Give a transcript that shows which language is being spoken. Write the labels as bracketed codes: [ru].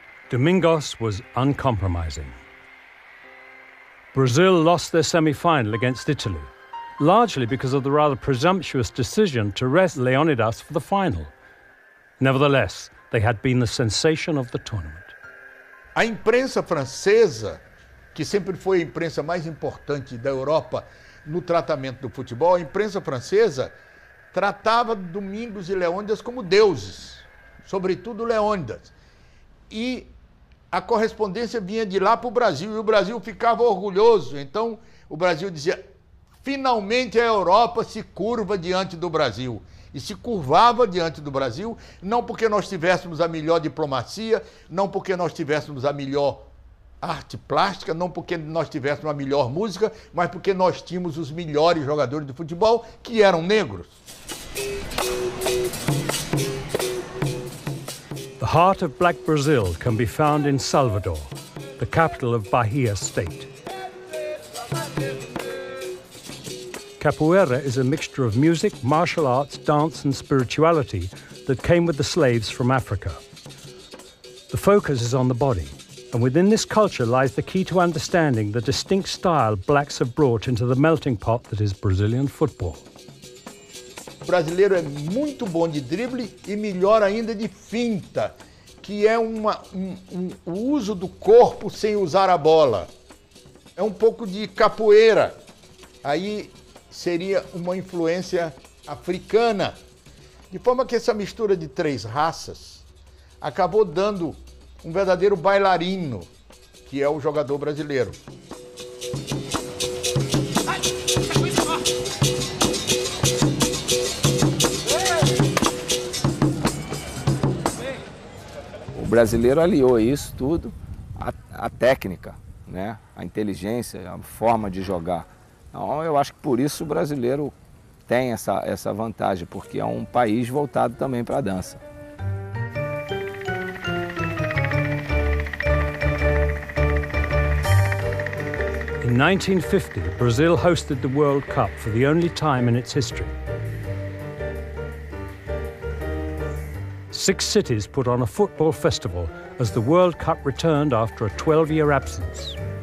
[en] Domingos was uncompromising. Brazil lost their semi-final against Italy, largely because of the rather presumptuous decision to rest Leonidas for the final. Nevertheless, they had been the sensation of the tournament. [pt] A imprensa francesa, que sempre foi a imprensa mais importante da Europa no tratamento do futebol, a imprensa francesa tratava Domingos e Leônidas como deuses, sobretudo Leônidas. E a correspondência vinha de lá para o Brasil, e o Brasil ficava orgulhoso. Então, o Brasil dizia, finalmente a Europa se curva diante do Brasil. E se curvava diante do Brasil, não porque nós tivéssemos a melhor diplomacia, não porque nós tivéssemos a melhor arte plástica, não porque nós tivéssemos a melhor música, mas porque nós tínhamos os melhores jogadores de futebol, que eram negros. [en] The heart of black Brazil can be found in Salvador, the capital of Bahia state. Capoeira is a mixture of music, martial arts, dance and spirituality that came with the slaves from Africa. The focus is on the body, and within this culture lies the key to understanding the distinct style blacks have brought into the melting pot that is Brazilian football. [pt] O brasileiro é muito bom de drible e melhor ainda de finta, que é o uso do corpo sem usar a bola. É um pouco de capoeira. Aí seria uma influência africana. De forma que essa mistura de três raças acabou dando um verdadeiro bailarino, que é o jogador brasileiro. O brasileiro aliou isso tudo à técnica, né? A inteligência, a forma de jogar. Então, eu acho que por isso o brasileiro tem essa vantagem, porque é um país voltado também para a dança. [en] In 1950, Brazil hosted the World Cup for the only time in its history. 6 cities put on a football festival as the World Cup returned after a 12-year absence.